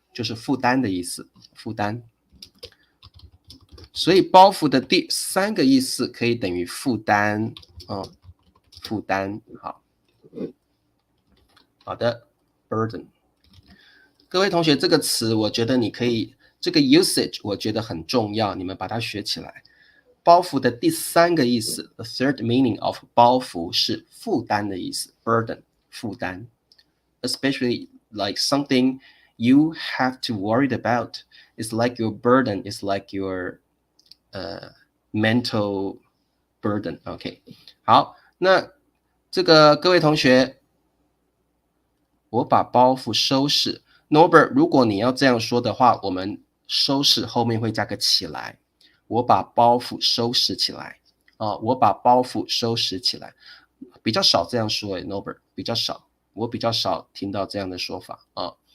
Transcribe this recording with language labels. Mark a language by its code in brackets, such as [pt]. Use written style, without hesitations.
[zh] 就是负担的意思，负担。所以包袱的第3个意思可以等于负担，负担。好的 ，burden。各位同学，这个词我觉得你可以，这个 usage 我觉得很重要，你们把它学起来。包袱的第3个意思 ， [en] the third meaning of [zh] 包袱是负担的意思 ，burden 负担 ， [en] especially like something you have to worry about. It's like your burden. It's like your mental burden. [zh] OK， 好，那这个各位同学，我把包袱收拾。 Norbert， 如果你要这样说的话，我们收拾后面会加个起来。我把包袱收拾起来我把包袱收拾起来，比较少这样说Norbert， 比较少，我比较少听到这样的说法啊。